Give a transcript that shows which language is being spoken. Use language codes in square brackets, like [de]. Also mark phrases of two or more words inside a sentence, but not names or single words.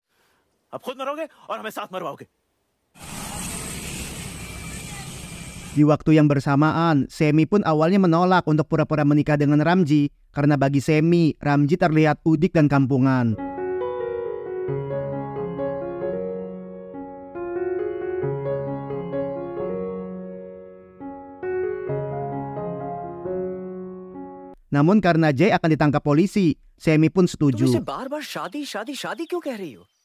[id] Di waktu yang bersamaan, Semi pun awalnya menolak untuk pura-pura menikah dengan Ramji karena bagi Semi, Ramji terlihat udik dan kampungan. Namun karena Jay akan ditangkap polisi, Semi pun setuju. [hi] तुम इसे बार-बार शादी क्यों कह रही हो?